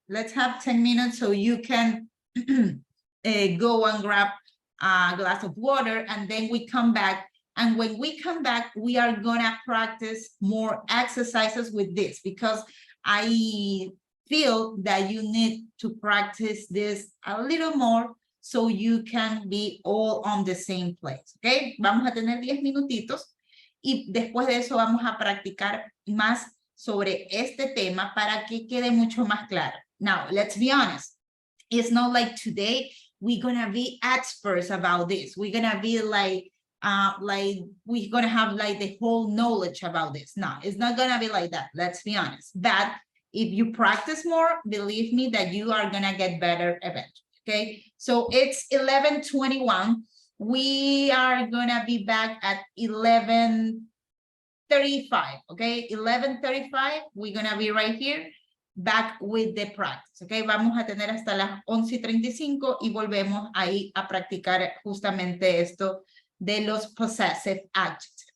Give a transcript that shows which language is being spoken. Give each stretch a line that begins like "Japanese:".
English: Let's have 10 minutes so you can go and grab a glass of water and then we come back. And when we come back, we are gonna practice more exercises with this because I feel that you need to practice this a little more so you can be all on the same place, okay?
Spanish: Vamos a tener 10 minutitos y después de eso vamos a practicar más sobre este tema para que quede mucho más claro.
English: Now, let's be honest. It's not like today we're gonna be experts about this. We're gonna be like we're gonna have like the whole knowledge about this. No, it's not gonna be like that. Let's be honest. But if you practice more, believe me that you are gonna get better eventually. Okay, so it's 11:21. We are gonna be back at 11:35. Okay, 11:35. We're gonna be right here, back with the practice.
Spanish: Okay, vamos a tener hasta las 11:35 y volvemos ahí a practicar justamente esto de los possessive adjectives.